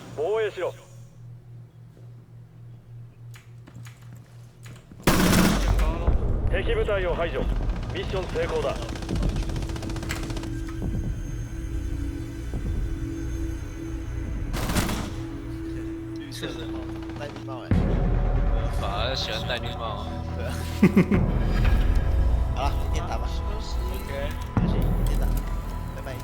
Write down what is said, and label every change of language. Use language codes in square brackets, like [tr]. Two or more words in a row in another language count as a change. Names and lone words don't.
[ja] 防衛しろ。敵部隊を排除。ミッション成功だ。 [zh] 绿色的戴礼帽哎。法，他喜欢戴绿帽。对啊。好了，明天打吧。 OK，谢谢，明天打，拜拜。